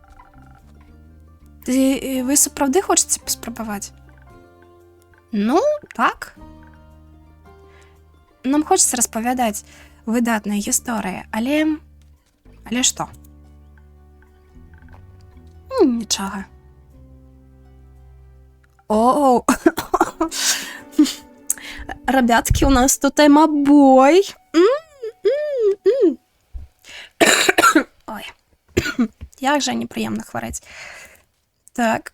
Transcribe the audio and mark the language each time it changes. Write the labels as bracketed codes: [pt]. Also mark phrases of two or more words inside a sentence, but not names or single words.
[be] Вы сапраўды хочаце паспрабаваць? Ну, так. Нам хочацца распавядаць выдатныя гісторыі, але што? Нічога. [ru] О, ребятки, у нас тут тайм-бой. [uk] Ой, як же неприємно хворать. Так.